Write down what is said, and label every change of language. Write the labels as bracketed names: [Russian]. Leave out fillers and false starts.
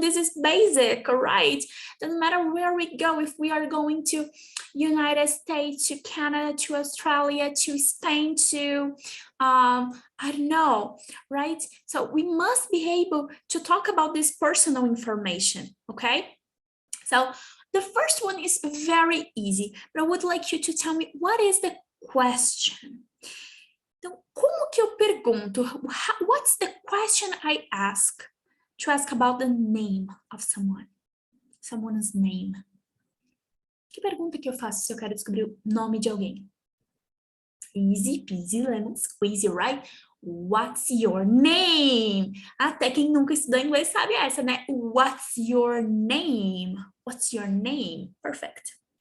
[English] This is basic, all right? Doesn't matter where we go, if we are going to United States, to Canada, to Australia, to Spain, to, I don't know, right? So we must be able to talk about this personal information, okay? So the first one is very easy, but I would like you to tell me, what is the question? [Portuguese] Então, como que eu pergunto? [English] What's the question I ask to ask about the name of someone? Someone's name. [Portuguese] Que pergunta que eu faço se eu quero descobrir o nome de alguém? [English] Easy peasy lemon squeezy, right? What's your name? [Portuguese] Até quem nunca estudou inglês sabe essa, né? [English] What's your name? What's your name? Perfect.